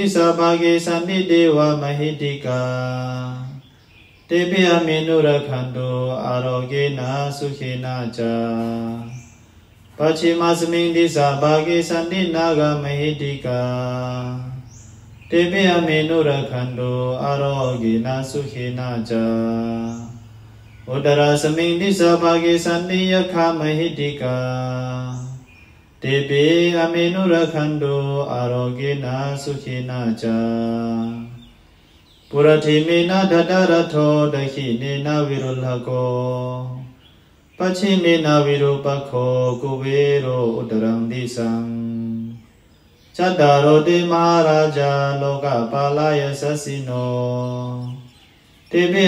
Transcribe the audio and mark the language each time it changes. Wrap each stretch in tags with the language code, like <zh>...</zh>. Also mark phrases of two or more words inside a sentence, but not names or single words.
<pi>สาภาเกสันติเทวมหิติกาเตมิอเมนุรขันตุอารโกนาสุขีนาจาปัจฉิมาสมิงติสาภาเกสันตินากามหิติกาเ te pe amenu rakhando arogena sukhena ca Uddara saminti sabhage santi yakha mahitika te pe amenu rakhando arogena sukhena ca Purathimena dhataratho dakhinena virulhako Pachimena virupakho kuvero uddarang disang Chattaro te maharaja loka palaya sasino Tebe</pi>